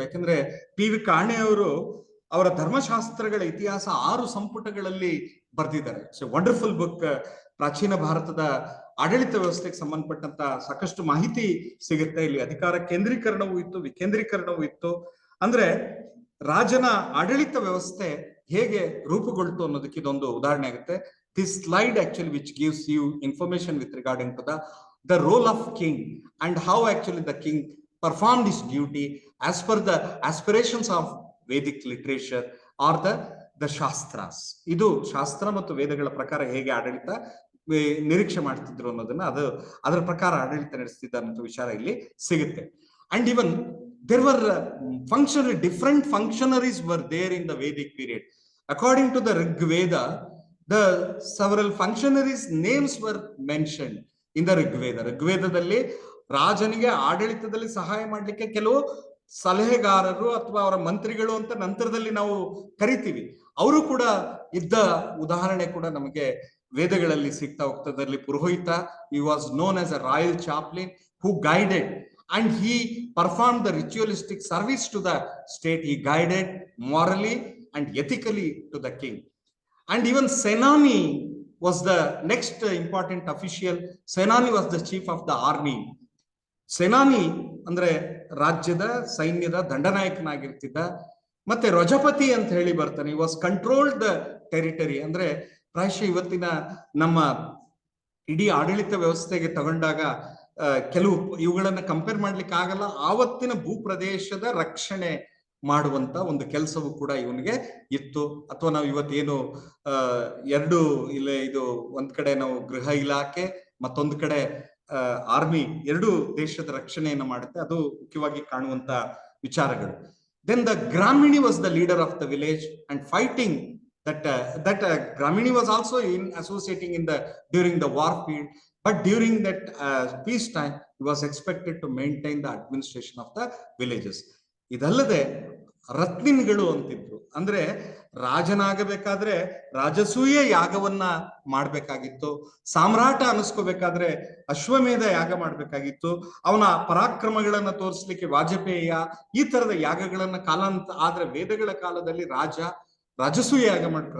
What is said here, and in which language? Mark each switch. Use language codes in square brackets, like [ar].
[kn] ಯಾಕಂದ್ರೆ PV ಕಾಣೆಯವರು ಅವರ ಧರ್ಮಶಾಸ್ತ್ರಗಳ ಇತಿಹಾಸ 6 ಸಂಪುಟಗಳಲ್ಲಿ ಬರ್ದಿದ್ದಾರೆ. [en] It's a wonderful book. [kn] ಪ್ರಾಚೀನ ಭಾರತದ ಆಡಳಿತ ವ್ಯವಸ್ಥೆಗೆ ಸಂಬಂಧಪಟ್ಟಂತ ಸಾಕಷ್ಟು ಮಾಹಿತಿ ಸಿಗುತ್ತೆ. ಇಲ್ಲಿ ಅಧಿಕಾರ ಕೇಂದ್ರೀಕರಣವೂ ಇತ್ತು, ವಿಕೇಂದ್ರೀಕರಣವೂ ಇತ್ತು. ಅಂದ್ರೆ ರಾಜನ ಆಡಳಿತ ವ್ಯವಸ್ಥೆ ಹೇಗೆ ರೂಪುಗೊಳ್ತು ಅನ್ನೋದಕ್ಕೆ ಇದೊಂದು ಉದಾಹರಣೆ ಆಗುತ್ತೆ. [en] This slide actually which gives you information with regarding to the role of king and how actually the king performed his duty as per the aspirations of Vedic literature or the Shastras. [kn] ಇದು ಶಾಸ್ತ್ರ ಮತ್ತು ವೇದಗಳ ಪ್ರಕಾರ ಹೇಗೆ ಆಡಳಿತ ನಿರೀಕ್ಷೆ ಮಾಡ್ತಿದ್ರು ಅನ್ನೋದನ್ನ ಅದರ ಪ್ರಕಾರ ಆಡಳಿತ ನಡೆಸ್ತಿದ್ದ ಅನ್ನೋ ವಿಚಾರ ಇಲ್ಲಿ ಸಿಗುತ್ತೆ. [en] And even there were different functionaries were there in the Vedic period. According to the Rig Veda, the several functionaries names were mentioned in the Rig Veda. [kn] Rig Vedadalli ರಾಜನಿಗೆ ಆಡಳಿತದಲ್ಲಿ ಸಹಾಯ ಮಾಡ್ಲಿಕ್ಕೆ ಕೆಲವು ಸಲಹೆಗಾರರು ಅಥವಾ ಅವರ ಮಂತ್ರಿಗಳು ಅಂತ ನಂತರದಲ್ಲಿ ನಾವು ಕರಿತೀವಿ, ಅವರು ಕೂಡ ಇದ್ದ ಉದಾಹರಣೆ ಕೂಡ ನಮಗೆ ವೇದಗಳಲ್ಲಿ ಸಿಗ್ತಾ ಹೋಗ್ತದಲ್ಲಿ. [en] ಪುರೋಹಿತ, he was known as a royal chaplain who guided and he performed the ritualistic service to the state. He guided morally and ethically to the king. And even Senani was the next important official. Senani was the chief of the army. [kn] Senani ಅಂದ್ರೆ ರಾಜ್ಯದ ಸೈನ್ಯದ ದಂಡನಾಯಕನಾಗಿರ್ತಿದ್ದ. ಮತ್ತೆ ರಜಪತಿ ಅಂತ ಹೇಳಿ ಬರ್ತಾನೆ. [en] he was controlled the territory. [kn] ಅಂದ್ರೆ ಪ್ರಾಯಶಃ ಇವತ್ತಿನ ನಮ್ಮ ಇಡೀ ಆಡಳಿತ ವ್ಯವಸ್ಥೆಗೆ ತಗೊಂಡಾಗ ಕೆಲವು ಇವುಗಳನ್ನ ಕಂಪೇರ್ ಮಾಡ್ಲಿಕ್ಕೆ ಆಗಲ್ಲ. ಆವತ್ತಿನ ಭೂಪ್ರದೇಶದ ರಕ್ಷಣೆ ಮಾಡುವಂತ ಒಂದು ಕೆಲಸವೂ ಕೂಡ ಇವನಿಗೆ ಇತ್ತು. ಅಥವಾ ನಾವು ಇವತ್ತೇನು ಎರಡು ಇದು ಒಂದ್ ಕಡೆ ನಾವು ಗೃಹ ಇಲಾಖೆ, ಮತ್ತೊಂದು ಕಡೆ ಆರ್ಮಿ, ಎರಡು ದೇಶದ ರಕ್ಷಣೆಯನ್ನು ಮಾಡುತ್ತೆ. ಅದು ಮುಖ್ಯವಾಗಿ ಕಾಣುವಂತ ವಿಚಾರಗಳು. [en] Then the Gramini was the leader of the village and fighting that Gramini was also associating during the war period, but during that peace time he was expected to maintain the administration of the villages. [kn] ಇದಲ್ಲದೆ ರತ್ನಿನ್ಗಳು ಅಂತಿದ್ರು. ಅಂದ್ರೆ ರಾಜನಾಗಬೇಕಾದ್ರೆ ರಾಜಸೂಯ ಯಾಗವನ್ನ ಮಾಡ್ಬೇಕಾಗಿತ್ತು. ಸಾಮ್ರಾಟ ಅನಿಸ್ಕೋಬೇಕಾದ್ರೆ ಅಶ್ವಮೇಧ ಯಾಗ ಮಾಡ್ಬೇಕಾಗಿತ್ತು. ಅವನ ಪರಾಕ್ರಮಗಳನ್ನ ತೋರಿಸ್ಲಿಕ್ಕೆ ವಾಜಪೇಯ, ಈ ತರದ ಯಾಗಗಳನ್ನ ಆದ್ರೆ ವೇದಗಳ ಕಾಲದಲ್ಲಿ ರಾಜಸೂಯ ಯಾಗ ಮಾಡ್ಬೇಕು.